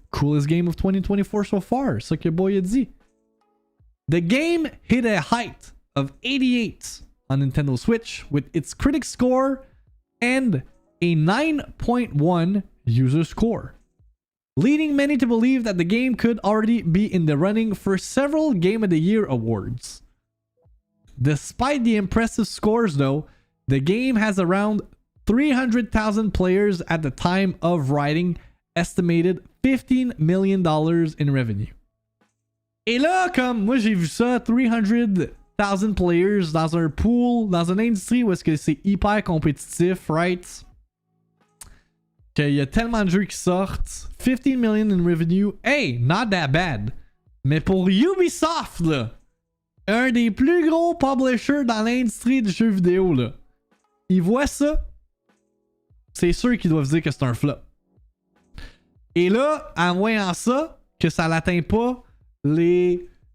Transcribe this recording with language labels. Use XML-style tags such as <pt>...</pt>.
<en>Coolest game of 2024 so far,</en> <fr>ça que boy a dit.</fr> <en>The game hit a height of 88 on Nintendo Switch with its critic score and a 9.1 user score, leading many to believe that the game could already be in the running for several Game of the Year awards. Despite the impressive scores though, the game has around 300,000 players at the time of writing, estimated $15 million in revenue.</en> <fr>Et là, comme moi j'ai vu ça, 300,000 players dans un pool, dans une industrie où est-ce que c'est hyper compétitif, right? Qu'il y a tellement de jeux qui sortent.</fr> <en>15 million in revenue, hey, not that bad.</en> <fr>Mais pour Ubisoft, là, un des plus gros publishers dans l'industrie du jeu vidéo, là, ils voient ça, c'est sûr qu'ils doivent se dire que c'est un flop. Et là, en voyant ça, que ça n'atteint pas les...</fr>